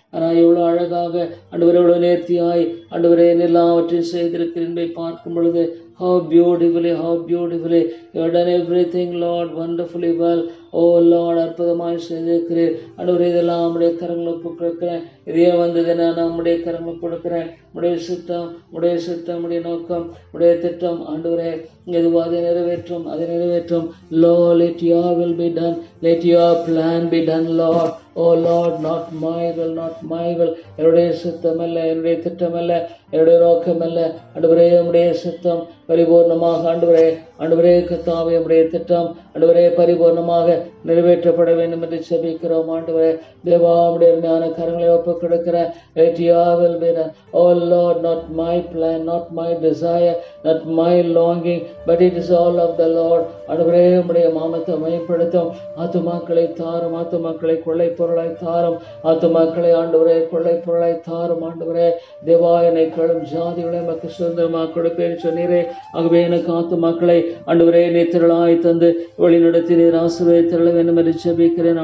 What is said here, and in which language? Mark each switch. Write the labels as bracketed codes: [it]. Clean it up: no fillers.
[ta] ஆனால் எவ்வளவு அழகாக ஆண்டவரே எவ்வளவு நேர்த்தியாய் ஆண்டவரே எல்லாவற்றையும் செய்திருக்கிறேன் பார்க்கும் பொழுது [en] how beautifully you have done everything Lord wonderfully well. [ta] O Lord அற்புதமாய் செய்திருக்கிறேன் ஆண்டவரே. இதெல்லாம் நம்முடைய கரங்களுக்கு கொடுக்கிறேன், இதே வந்தது நான் நம்முடைய கரங்களுக்கு கொடுக்கிறேன். உடைய சித்தம் உடைய நோக்கம் உடைய திட்டம் ஆண்டவரே எதுவும் அதை நிறைவேற்றும். [en] Lord, let your will be done, let your plan be done Lord. Oh Lord, not my will. [ta] என்னுடைய சித்தம் அல்ல, என்னுடைய திட்டம் அல்ல, என்னுடைய நோக்கம் அல்ல ஆண்டவரே, உடைய சித்தம் பரிபூர்ணமாக ஆண்டவரே கர்த்தாவே உடைய திட்டம் ஆண்டவரே பரிபூர்ணமாக நிறைவேற்றப்பட வேண்டும் என்று ஜெபிக்கிறோம். ஆண்டவரே தேவா உடைய ஞான கரங்களை ஒப்புக் கொடுக்கிறேன். [en] Let your will be done. Oh Lord, not my plan, not my desire, not my longing, but it is all of the Lord. [ta] ஆண்டவரே உடைய நாமத்தை மகிமைப்படுத்தும். ஆத்துமாக்களை தாரும், ஆத்துமாக்களை கொள்ளை பொருளாய் தாரும், ஆத்துமாக்களை ஆண்டவரே கொள்ளை பொருளாய் தாரும். ஆண்டவரே தேவா என்னை கழும் ஜாதிகளை மக்கள் சுதந்திரமாக கொடுப்பேன் சொன்னீரே. ஆகவே எனக்கு ஆத்துமாக்களை ஆண்டவரே நீ திரளாய் தந்து வழி நடத்தி நீர் ஆசீர்வதித்தருள வேண்டும் என்று ஜெபிக்கிறேன்.